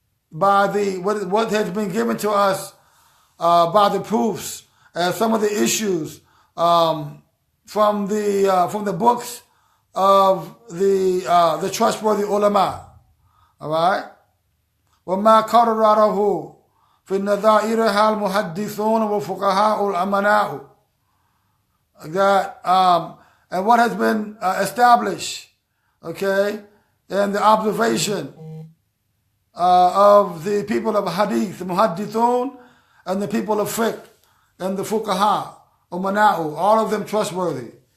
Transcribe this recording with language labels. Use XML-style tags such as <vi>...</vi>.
<en>by what has been given to us by the proofs and some of the issues from the books of the trustworthy ulama. All right.</en> <ar>وما قرره في نظائرها المحدثون وفقهاء الأمناء.</ar> <en>That and what has been established, okay, in the observation of the people of hadith, the muhaddithun, and the people of fiqh, and the fuqaha, umana'u, all of them trustworthy.</en>